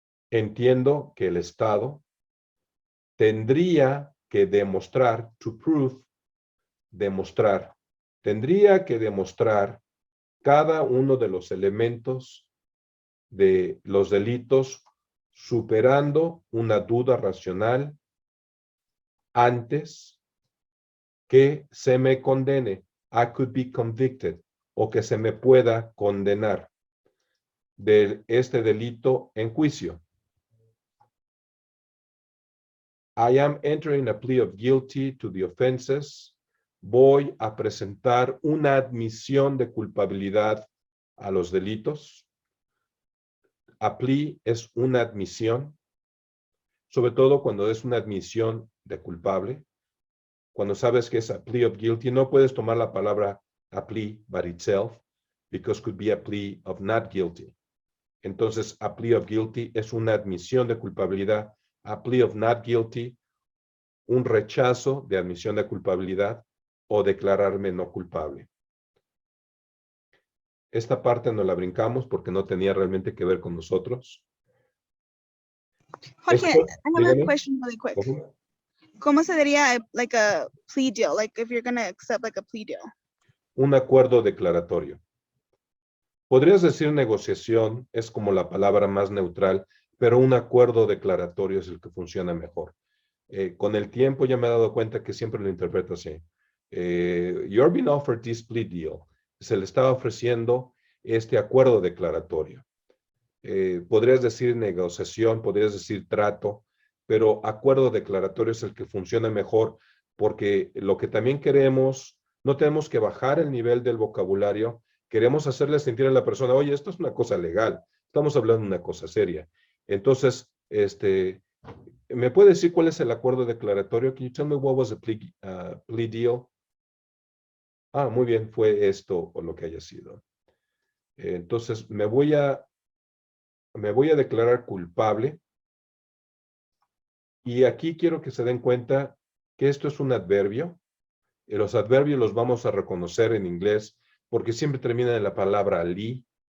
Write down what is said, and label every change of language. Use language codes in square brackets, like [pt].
[es] Entiendo que el Estado tendría que demostrar, [en] to prove, [es] demostrar, tendría que demostrar cada uno de los elementos de los delitos superando una duda racional antes que se me condene, [en] I could be convicted, [es] o que se me pueda condenar de este delito en juicio. [en] I am entering a plea of guilty to the offenses. [es] Voy a presentar una admisión de culpabilidad a los delitos. A plea es una admisión, sobre todo cuando es una admisión de culpable. Cuando sabes que es [en] a plea of guilty, [es] no puedes tomar la palabra [en] a plea by itself, because could be a plea of not guilty. [es] Entonces, [en] a plea of guilty [es] es una admisión de culpabilidad. [en] A plea of not guilty, [es] un rechazo de admisión de culpabilidad o declararme no culpable. Esta parte no la brincamos porque no tenía realmente que ver con nosotros. Jorge, Esto, [en] I have [es] dígame. [en] a question really quick. Ujú. [es] ¿Cómo se diría [en] like a plea deal? Like if you're going to accept like a plea deal. [es] Un acuerdo declaratorio. Podrías decir negociación, es como la palabra más neutral, pero un acuerdo declaratorio es el que funciona mejor. Con el tiempo ya me he dado cuenta que siempre lo interpreto así. [en] You're being offered this plea deal. [es] Se le estaba ofreciendo este acuerdo declaratorio. Podrías decir negociación, podrías decir trato, pero acuerdo declaratorio es el que funciona mejor porque lo que también queremos, no tenemos que bajar el nivel del vocabulario, queremos hacerle sentir a la persona, oye, esto es una cosa legal, estamos hablando de una cosa seria. Entonces, ¿me puede decir cuál es el acuerdo declaratorio? [en] Can you tell me what was the plea deal? [es] Ah, muy bien, fue esto o lo que haya sido. Entonces, me voy a declarar culpable Y aquí quiero que se den cuenta que esto es un adverbio. Y los adverbios los vamos a reconocer en inglés porque siempre terminan en la palabra li.